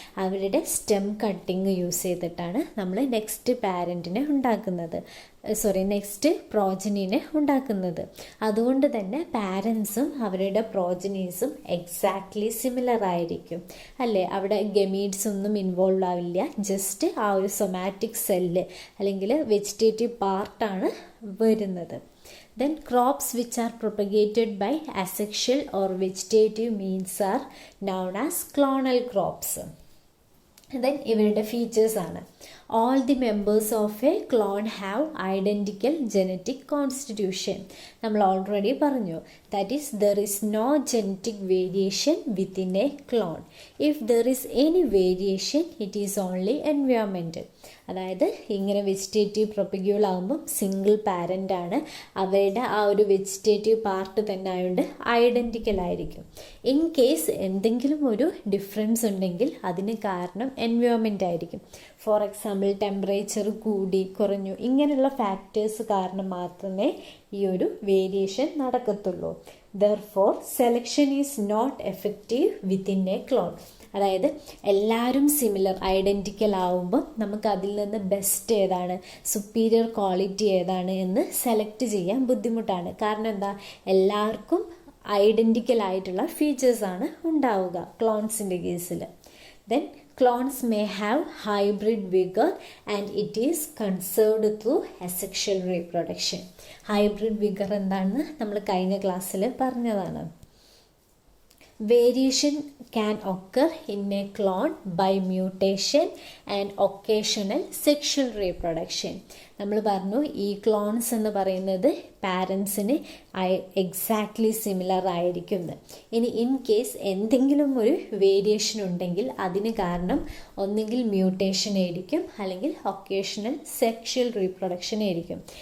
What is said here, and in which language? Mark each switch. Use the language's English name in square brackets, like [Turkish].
[Malayalam] അവരുടെ stem cutting use ചെയ്തിട്ടാണ് നമ്മൾ നെക്സ്റ്റ് പാരൻറ്റിനെ ഉണ്ടാക്കുന്നത്, നെക്സ്റ്റ് പ്രോജനീനെ ഉണ്ടാക്കുന്നത്. അതുകൊണ്ട് തന്നെ പാരൻസും അവരുടെ പ്രോജനീസും എക്സാക്ട്ലി സിമിലർ ആയിരിക്കും അല്ലേ? അവിടെ ഗമീറ്റ്സ് ഒന്നും ഇൻവോൾവ് ആവില്ല. ജസ്റ്റ് ആ ഒരു സൊമാറ്റിക് സെല്ല് അല്ലെങ്കിൽ വെജിറ്റേറ്റീവ് പാർട്ടാണ് വരുന്നത്. [English] Then crops which are propagated by asexual or vegetative means are known as clonal crops. [Malayalam] Then ഇവരുടെ ഫീച്ചേഴ്സ് ആണ്. [English] All the members of a clone have identical genetic constitution. [Malayalam] നമ്മൾ already പറഞ്ഞു. [English] That is, there is no genetic variation within a clone. If there is any variation, it is only environmental. [Malayalam] അതായത് ഇങ്ങനെ vegetative propagule ആകുമ്പം single parent ആണ്. അവരുടെ ആ ഒരു vegetative part തന്നെ ആയതുകൊണ്ട് ഐഡൻറ്റിക്കൽ ആയിരിക്കും. ഇൻ കേസ് എന്തെങ്കിലും ഒരു ഡിഫറൻസ് ഉണ്ടെങ്കിൽ അതിന് കാരണം എൻവയോൺമെൻ്റ് ആയിരിക്കും. ഫോർ എക്സാമ്പിൾ ടെമ്പറേച്ചർ കൂടി കുറഞ്ഞു, ഇങ്ങനെയുള്ള ഫാക്ടേഴ്സ് കാരണം മാത്രമേ ഈ ഒരു variation നടക്കത്തുള്ളൂ. [English] Therefore, selection is not effective within a clone. [Malayalam] അതായത് എല്ലാവരും സിമിലർ ഐഡൻറ്റിക്കൽ ആവുമ്പം നമുക്ക് അതിൽ നിന്ന് ബെസ്റ്റ് ഏതാണ്, സുപ്പീരിയർ ക്വാളിറ്റി ഏതാണ് എന്ന് സെലക്ട് ചെയ്യാൻ ബുദ്ധിമുട്ടാണ്. കാരണം എന്താ? എല്ലാവർക്കും ഐഡൻറ്റിക്കൽ ആയിട്ടുള്ള ഫീച്ചേഴ്സാണ് ഉണ്ടാവുക ക്ലോൺസിൻ്റെ കേസിൽ. [English] Then clones may have hybrid vigor and it is conserved through asexual reproduction. [Malayalam] hybrid vigor എന്താണെന്ന് നമ്മൾ കഴിഞ്ഞ ക്ലാസ്സിൽ പറഞ്ഞതാണ്. [English] Variation can occur in a clone by mutation and occasional sexual reproduction. [Malayalam] നമ്മൾ പറഞ്ഞു ഈ ക്ലോൺസ് എന്ന് പറയുന്നത് പാരൻസിന് എക്സാക്ട്ലി സിമിലർ ആയിരിക്കും. ഇനി ഇൻ കേസ് എന്തെങ്കിലും ഒരു വേരിയേഷൻ ഉണ്ടെങ്കിൽ അതിന് കാരണം ഒന്നുകിൽ മ്യൂട്ടേഷൻ ആയിരിക്കും അല്ലെങ്കിൽ ഒക്കേഷണൽ സെക്ഷൽ റീപ്രൊഡക്ഷൻ ആയിരിക്കും.